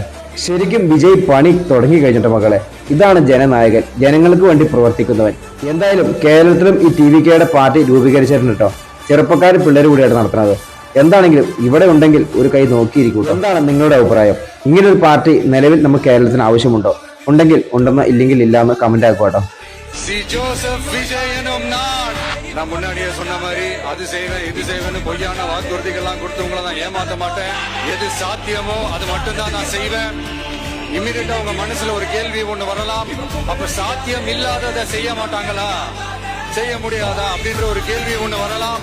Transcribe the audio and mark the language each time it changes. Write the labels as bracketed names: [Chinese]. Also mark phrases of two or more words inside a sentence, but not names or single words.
[Malayalam] ശരിക്കും വിജയ് പണി തുടങ്ങി കഴിഞ്ഞിട്ട് മക്കളെ. ഇതാണ് ജനനായകൻ, ജനങ്ങൾക്ക് വേണ്ടി പ്രവർത്തിക്കുന്നവൻ. എന്തായാലും കേരളത്തിലും ഈ TVKയുടെ പാർട്ടി രൂപീകരിച്ചിട്ടുണ്ട് കേട്ടോ. ചെറുപ്പക്കാർ പിള്ളേർ കൂടിയാണ് നടത്തുന്നത്. എന്താണെങ്കിലും ഇവിടെ ഉണ്ടെങ്കിൽ ഒരു കൈ നോക്കിയിരിക്കും. എന്താണ് നിങ്ങളുടെ അഭിപ്രായം? ഇങ്ങനൊരു പാർട്ടി നിലവിൽ നമുക്ക് കേരളത്തിന് ആവശ്യമുണ്ടോ? ഉണ്ടെങ്കിൽ ഉണ്ടെന്ന്, ഇല്ലെങ്കിൽ ഇല്ലാന്ന് കമന്റ് ആക്കോട്ടോ. [Tamil] நான் முன்னாடியே சொன்ன மாதிரி அது செய்வேன் இது செய்வேன்னு பொய்யான வாக்குறுதிகள்லாம் கொடுத்து உங்களை நான் ஏமாத்த மாட்டேன். எது சாத்தியமோ அது மட்டும்தான் நான் செய்வேன். இம்மிடியா உங்க மனசுல ஒரு கேள்வி ஒண்ணு வரலாம், அப்ப சாத்தியம் இல்லாததை செய்ய மாட்டாங்களா, செய்ய முடியாதா அப்படின்ற ஒரு கேள்வி ஒண்ணு வரலாம்.